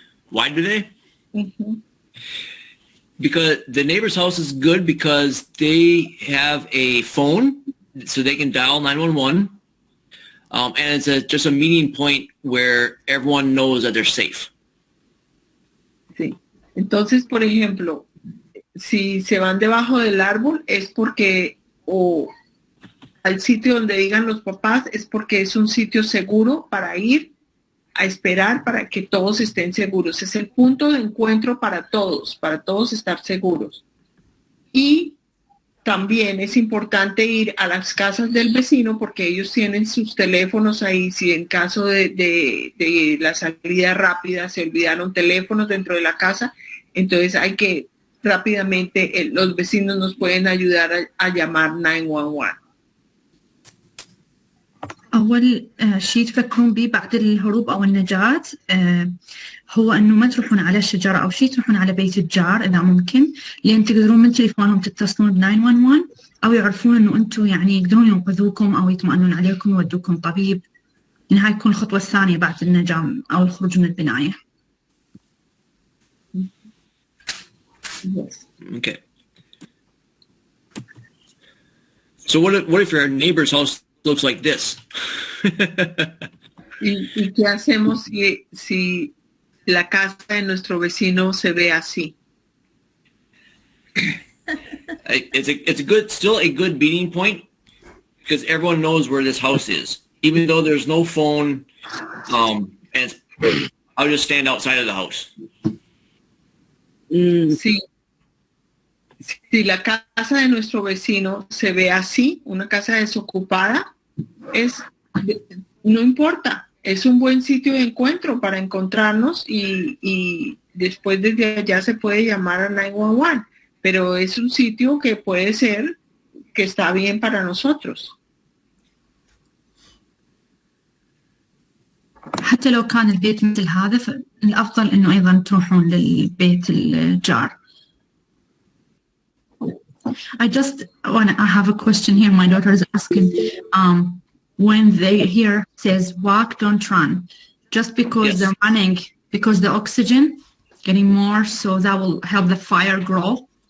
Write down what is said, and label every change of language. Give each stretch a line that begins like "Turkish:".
English: Why do they? Mm-hmm. Because the neighbor's house is good because they have a phone, so they can dial 911, and it's just a meeting point where everyone knows that they're safe.
Spanish: Sí. Entonces, por ejemplo, si se van debajo del árbol es porque, o al sitio donde digan los papás, es porque es un sitio seguro para ir a esperar para que todos estén seguros. Es el punto de encuentro para todos estar seguros. Y también es importante ir a las casas del vecino porque ellos tienen sus teléfonos ahí. Si en caso de la salida rápida se olvidaron teléfonos dentro de la casa, entonces hay que rápidamente, los vecinos nos pueden ayudar a llamar 911.
Arabic: أول شيء تفكرون به بعد الهروب أو النجاة هو أنه ما تروحون على شجرة أو شيء، تروحون على بيت الجار إذا ممكن، لأن تقدرون من تليفونهم تتصلون ب 911 أو يعرفون أنه أنتم يعني يقدرون ينقذوكم أو يطمئنون عليكم ويودوكم طبيب. يعني هاي تكون الخطوة الثانية بعد النجاة أو الخروج من البناية.
English: Yes. Okay. So what if your neighbor's house looks like this?
Spanish: ¿Y qué hacemos si la casa de nuestro vecino se ve así?
English: It's still a good meeting point because everyone knows where this house is, even though there's no phone. And I'll just stand outside of the house.
Spanish: Sí. Si la casa de nuestro vecino se ve así, una casa desocupada, no importa, es un buen sitio de encuentro para encontrarnos y después desde allá se puede llamar a 911, pero es un sitio que puede ser que está bien para nosotros.
Arabic: حتى لو كان البيت مثل هذا فالأفضل إنه أيضا تروحون للبيت الجار.
English: I have a question here. My daughter is asking, when they hear says walk, don't run, just because Yes. they're running, because the oxygen getting more, so that will help the fire grow?